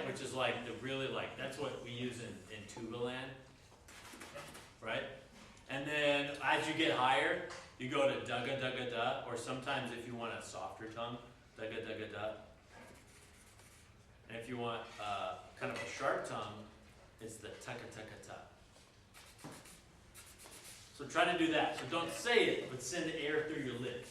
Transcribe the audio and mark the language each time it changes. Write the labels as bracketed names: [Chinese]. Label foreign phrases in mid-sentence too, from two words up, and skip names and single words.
[English] Which is like the really like, that's what we use in tuba land, right? And then as you get higher, you go to dugga, dugga, da, or sometimes if you want a softer tongue, dugga, dugga, da. And if you want kind of a sharp tongue, it's the taka, taka, ta. So try to do that. So don't say it, but send air through your lips.